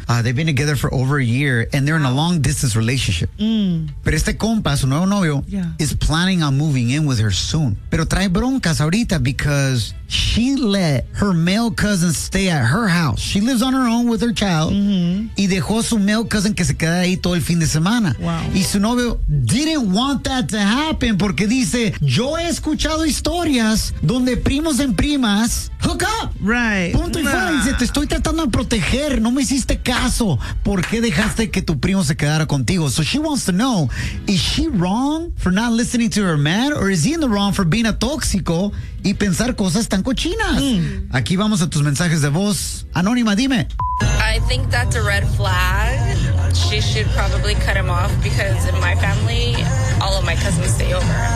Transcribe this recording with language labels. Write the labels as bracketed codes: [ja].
[en] They've been together for over a year and they're in a long distance relationship. [es] Pero este compa, su nuevo novio, [en] is planning on moving in with her soon. [es] Pero trae broncas ahorita [en] because she let her male cousin stay at her house. She lives on her own with her child. [es] Y dejó a su [en] male cousin [es] que se quedara ahí todo el fin de semana. Y su novio [en] didn't want that to happen [es] porque dice, yo he escuchado historias donde primos en primas [en] hook up. Right. [es] Punto y fuera. Dice, te estoy tratando de proteger. No me hiciste caso. ¿Por qué dejaste que tu primo se quedara contigo? [en] So she wants to know, is she wrong for not listening to her man? Or is he in the wrong for being a [es] tóxico y pensar cosas tan cochinas? Aquí vamos a tus mensajes de voz. Anónima, dime. [en] I think that's a red flag. She should probably cut him off because in my family, all of my cousins stay over.